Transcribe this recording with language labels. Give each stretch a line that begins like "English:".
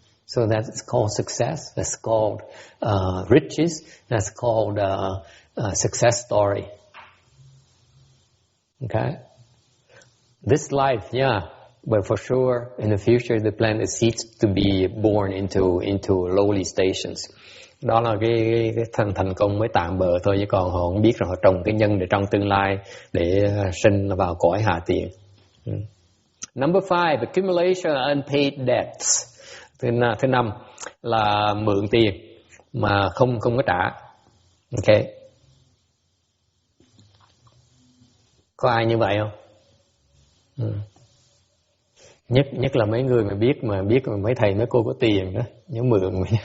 English: So that's called success. That's called riches. That's called success story. Okay. This life, yeah, but for sure, in the future, the plan is seeds to be born into lowly stations.
Vietnamese: Đó là cái thành công mới tạm bợ thôi, chứ còn họ không biết rằng họ trồng cái nhân để trong tương lai để sinh vào cõi hạ tiện.
English: Number 5, accumulation of unpaid debts.
Vietnamese: Thứ 5 là mượn tiền mà không có trả. Ok. Có ai như vậy không? Nhất là mấy người mà biết mấy thầy mấy cô có tiền đó, nhớ mượn.